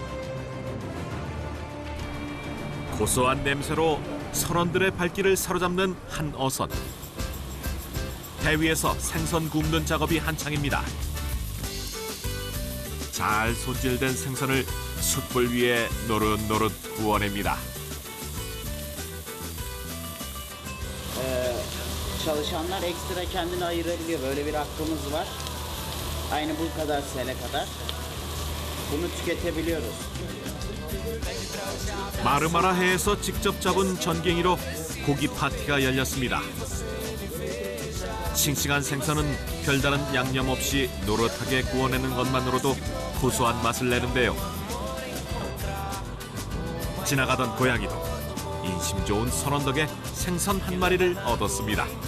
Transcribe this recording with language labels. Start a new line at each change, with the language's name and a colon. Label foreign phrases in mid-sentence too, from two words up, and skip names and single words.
Korean: 고소한 냄새로 선원들의 발길을 사로잡는 한 어선. 배 위에서 생선 굽는 작업이 한창입니다. 잘 손질된 생선을 숯불 위에 노릇노릇 구워냅니다.
Turkish: Çalışanlar ekstra kendini ayırabiliyor. Böyle bir hakkımız var. Aynı bu kadar sene kadar. Bunu tüketebiliyoruz.
Korean: 마르마라 해에서 직접 잡은 전갱이로 고기 파티가 열렸습니다. 싱싱한 생선은 별다른 양념 없이 노릇하게 구워내는 것만으로도 고소한 맛을 내는데요. 지나가던 고양이도 인심 좋은 선원 덕에 생선 한 마리를 얻었습니다.